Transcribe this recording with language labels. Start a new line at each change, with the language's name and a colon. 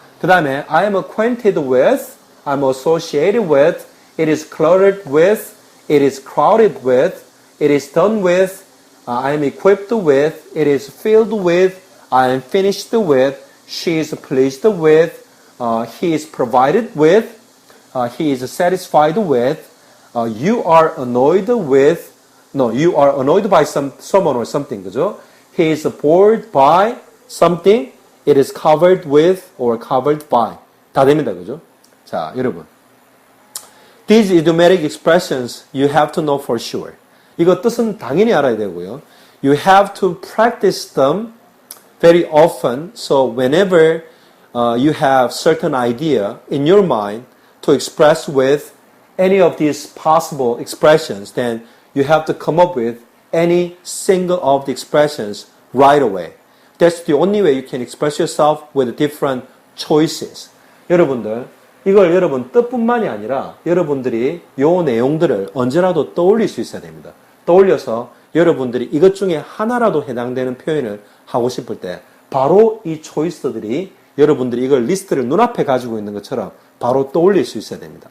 Korean: 그 다음에
English: I am acquainted with, I'm associated with, it is cluttered with, it is crowded with, it is done with, I am equipped with, it is filled with, I am finished with, she is pleased with, he is provided with, he is satisfied with, you are annoyed with, no, you are annoyed by someone or something,
Korean: 그죠?
English: He is bored by something, it is covered with or covered by.
Korean: 다 됩니다, 그죠? 자, 여러분.
English: These idiomatic expressions you have to know for sure.
Korean: 이거 뜻은 당연히 알아야 되고요.
English: You have to practice them very often. So whenever you have certain idea in your mind to express with any of these possible expressions, then you have to come up with any single of the expressions right away. That's the only way you can express yourself with different choices.
Korean: 여러분들, 이걸 여러분 뜻뿐만이 아니라 여러분들이 요 내용들을 언제라도 떠올릴 수 있어야 됩니다. 떠올려서 여러분들이 이것 중에 하나라도 해당되는 표현을 하고 싶을 때 바로 이 초이스들이 여러분들이 이걸 리스트를 눈앞에 가지고 있는 것처럼 바로 떠올릴 수 있어야 됩니다.